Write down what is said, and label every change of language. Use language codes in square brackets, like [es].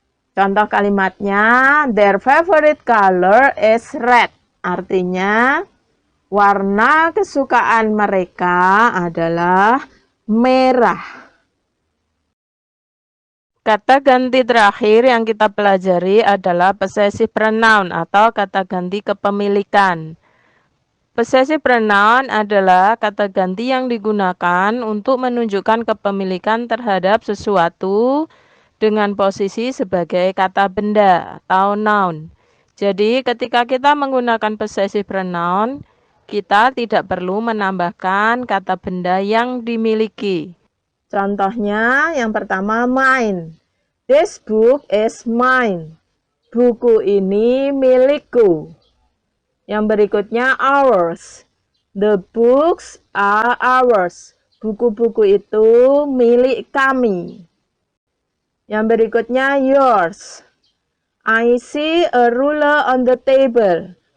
[id] Contoh kalimatnya, [en] their favorite color is red. [id] Artinya, warna kesukaan mereka adalah merah. Kata ganti terakhir yang kita pelajari adalah possessive pronoun atau kata ganti kepemilikan. Possessive pronoun adalah kata ganti yang digunakan untuk menunjukkan kepemilikan terhadap sesuatu dengan posisi sebagai kata benda atau noun. Jadi ketika kita menggunakan possessive pronoun, kita tidak perlu menambahkan kata benda yang dimiliki. Contohnya yang pertama mine. [en] This book is mine. [id] Buku ini milikku. Yang berikutnya ours. [en] The books are ours. [id] Buku-buku itu milik kami. Yang berikutnya yours. [en] I see a ruler on the table.